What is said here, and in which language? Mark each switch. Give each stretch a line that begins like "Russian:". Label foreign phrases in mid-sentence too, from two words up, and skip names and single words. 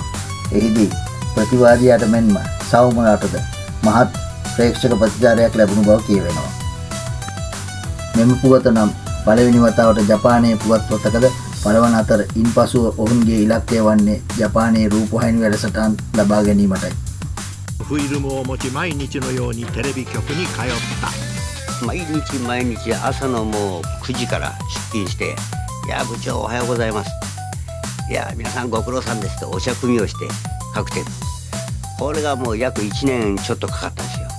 Sinhala: එහිදී ප්‍රතිවාදියාට මෙන්ම සවමුරාටද මහත් ප්‍රේක්ෂක ප්‍රතිචාරයක් ලැබුණු බව කියවෙනවා. මෙම පුවත නම් පළවෙනි වතාවට ජපානයේ පුවත්පතකද පළවන අතර ඉන්පසුව ඔවුන්ගේ ඉලක්කය වන්නේ ජපානයේ රූපවාහිනී වැඩසටහන් ලබා ගැනීමටයි.
Japanese: フィルムを持ち毎日のようにテレビ局に通った。毎日朝のもう9時から出勤して「いや部長おはようございます」「いや皆さんご苦労さんです」とお茶組みをして各店これがもう約1年ちょっとかかったんですよ。